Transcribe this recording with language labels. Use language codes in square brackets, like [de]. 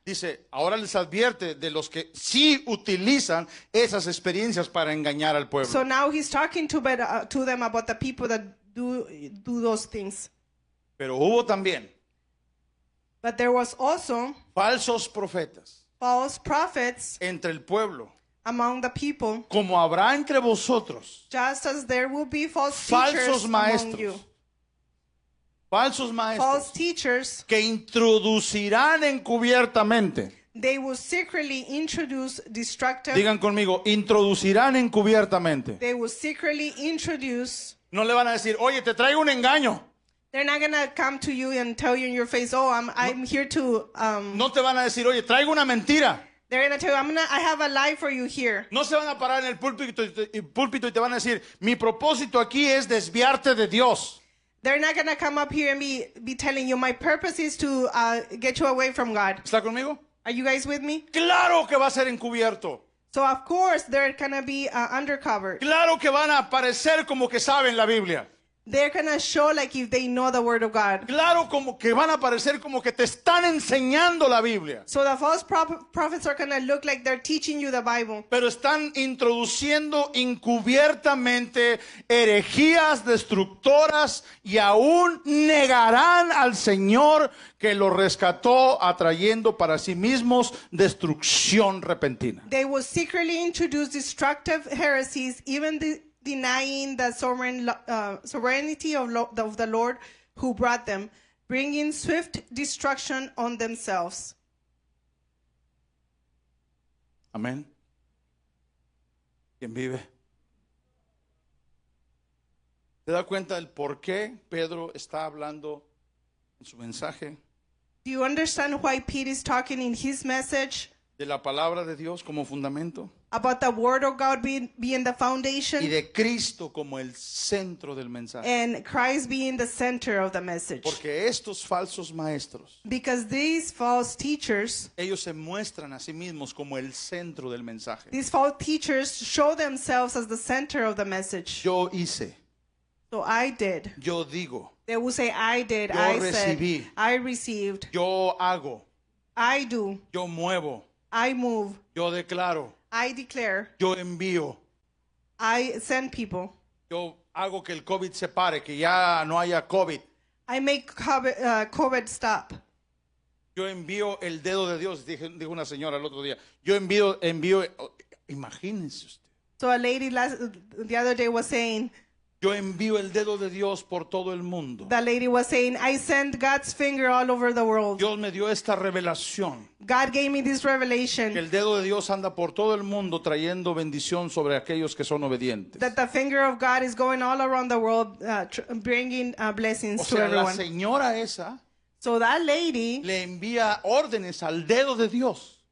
[es] dice, ahora les advierte de los que sí utilizan esas experiencias para engañar al pueblo. [en] so now he's talking to them about the people that do those things. [es] Pero hubo también [en] But there was also [es] falsos profetas [en] false prophets [es] entre el pueblo, [en] among the people, [es] como habrá entre vosotros [en] just as there will be false [es] falsos [en] teachers among you. [es] falsos maestros [en] False teachers, [es] que introducirán encubiertamente. [en] they will secretly introduce destructive. [es] Digan conmigo, introducirán encubiertamente. [en] They will secretly introduce. [es] No le van a decir, oye, te traigo un engaño. [en] They're not gonna come to you and tell you in your face, "Oh, I'm here to." [es] No te van a decir, oye, traigo una mentira. [en] They're gonna tell you, I have a lie for you here." [es] No se van a parar en el púlpito y te van a decir, mi propósito aquí es desviarte de Dios. [en] They're not gonna come up here and be telling you, "My purpose is to get you away from God." [es] ¿Está conmigo? [en] Are you guys with me? [es] Claro que va a ser encubierto. [en] So of course they're gonna be undercover. [es] Claro que van a parecer como que saben la Biblia. [en] They're gonna show like if they know the word of God. [es] Claro como que van a parecer como que te están enseñando la Biblia. [en] So the false prophets are gonna look like they're teaching you the Bible. [es] Pero están introduciendo encubiertamente herejías destructoras y aún negarán al Señor que los rescató, atrayendo para sí mismos destrucción repentina. [en] They will secretly introduce destructive heresies, even denying the sovereignty of the Lord who brought them, bringing swift destruction on themselves. [es] Amén. ¿Quién vive? ¿Te da cuenta del por qué Pedro está hablando en su mensaje [en] Do you understand why Pete is talking in his message [es] de la palabra de Dios como fundamento [en] about the word of God being the foundation [es] de Cristo como el centro del mensaje? [en] and Christ being the center of the message? [es] Porque estos falsos maestros, [en] Because these false teachers, [es] ellos se muestran a sí mismos como el centro del mensaje. [en] these false teachers show themselves as the center of the message. [es] Yo hice, [en] So I did. [es] yo digo, [en] They will say, I did, [es] Yo [en] I [es] recibí. [en] said, I received, [es] yo hago, [en] I do, [es] yo muevo, [en] I move, [es] yo declaro, [en] I declare, [es] yo envío, [en] I send people. [es] yo hago que el COVID se pare, que ya no haya COVID. [en] I make COVID stop. [es] Yo envío el dedo de Dios, dijo una señora el otro día. Yo envío, imagínense usted. [en] So a lady the other day was saying, [es] Yo envío el dedo de Dios por todo el mundo. [en] that lady was saying, I send God's finger all over the world. [es] Dios me dio esta revelación. [en] God gave me this [es] Que [en] revelation [es] el dedo de Dios anda por todo el mundo trayendo bendición sobre aquellos que son obedientes. [en] that the finger of God is going all around the world, bringing blessings [es] O [en] to [es] sea, la [en] everyone. [es] señora esa [en] So that lady [es] le envía órdenes al dedo de Dios.